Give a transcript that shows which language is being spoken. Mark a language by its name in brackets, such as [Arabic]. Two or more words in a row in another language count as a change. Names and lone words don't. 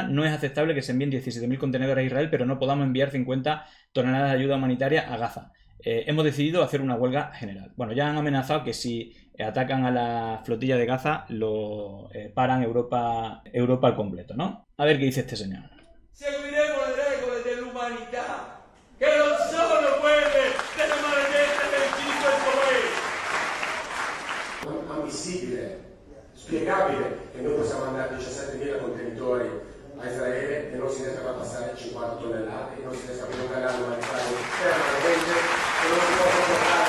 [Spanish] No es aceptable que se envíen 17.000 contenedores a Israel, pero no podamos enviar 50 toneladas de ayuda humanitaria a Gaza. Hemos decidido hacer una huelga general. Bueno, ya han amenazado que si atacan a la flotilla de Gaza, lo paran Europa al completo, ¿no? A ver qué dice este señor. [Italian] Seguiremo le regole dell'umanità, che non sono quelle delle maledette leggi di questo paese. Non ammissibile, spiegabile che noi possiamo mandare 17.000 contenitori a Israele e non si riesca a passare 50 tonnellate e non si riesca a aprire un canale umanitario permanente che non si può portare.